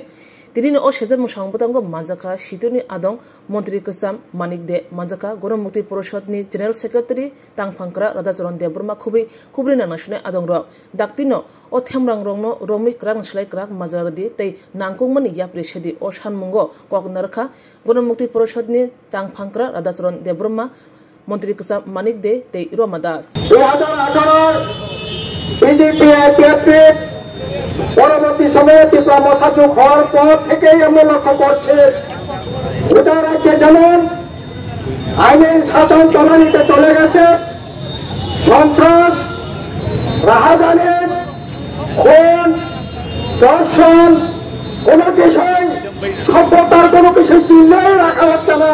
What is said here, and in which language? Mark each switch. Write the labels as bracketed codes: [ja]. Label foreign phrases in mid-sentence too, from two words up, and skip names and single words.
[trp] Tirini o Shezam Shambutango Manzaka, Shituni Adong, Montri Kusam, Manik de Manzaka, Goromukti Poroshotni, General Secretary, Tang Pankra, Radazoron de Burma Kubi, Kubrina National Adong Rock, Daktino, O Temrang Rongno, Romi Kran Shlai Krak Mazaradi, Tay Nangkung Mani Yapri Shedi, Oshan Mungo, Kognarka, Goromukti Poroshotni, Tang Pankra, Radazoron de Burma, Montri Kusam, Manik de, Tay Romadas. [bn] পরবর্তী সময়ে তীব্র শাসক হওয়ার পর থেকেই আমরা লক্ষ্য করছি গোটা রাজ্যে যেমন আইনের শাসন তলানিতে চলে গেছে, সন্ত্রাস, রাহাজানি, খুন, ধর্ষণ, কোনো বিষয় সভ্যতার কোনো কিছু চিহ্নই রাখা হচ্ছে না।